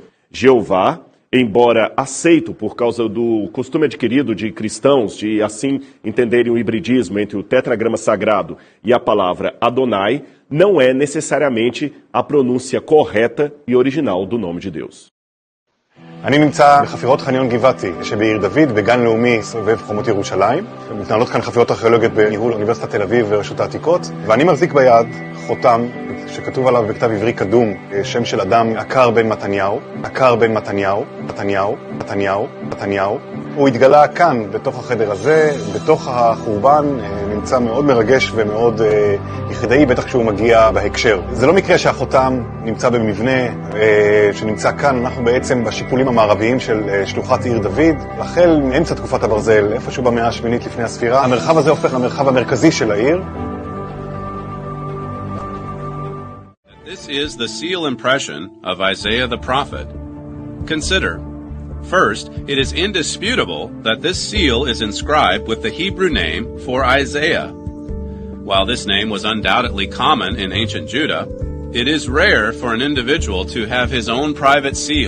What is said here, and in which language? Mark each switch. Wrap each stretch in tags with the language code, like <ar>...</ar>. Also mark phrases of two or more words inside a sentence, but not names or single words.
<pt>Jeová, embora aceito por causa do costume adquirido de cristãos de assim entenderem o hibridismo entre o tetragrama sagrado e a palavra Adonai, não é necessariamente a pronúncia correta e original do nome de Deus.</pt> <he>אני נמצא בחפירות חניון גבעתי שבעיר דוד, בגן לאומי סובב חומות ירושלים. מתנהלות כאן חפירות ארכיאולוגיות בניהול אוניברסיטת תל אביב ורשות העתיקות, ואני מחזיק ביד חותם שכתוב עליו בכתב עברי קדום שם של אדם עקר בן מתניהו, עקר בן מתניהו, מתניהו, מתניהו, מתניהו. הוא התגלה כאן, בתוך החדר הזה, בתוך החורבן, נמצא מאוד מרגש ומאוד יחידאי, בטח כשהוא מגיע בהקשר. זה לא מקרה שהחותם נמצא במבנה שנמצא כאן, אנחנו בעצם בשיפולים המערביים של שלוחת עיר דוד, החל מאמצע תקופת הברזל, איפשהו במאה השמינית לפני הספירה. המרחב הזה הופך למרחב המרכזי של העיר.</he> <en>This is the seal impression of Isaiah the prophet. Consider. First, it is indisputable that this seal is inscribed with the Hebrew name for Isaiah. While this name was undoubtedly common in ancient Judah, it is rare for an individual to have his own private seal.</en>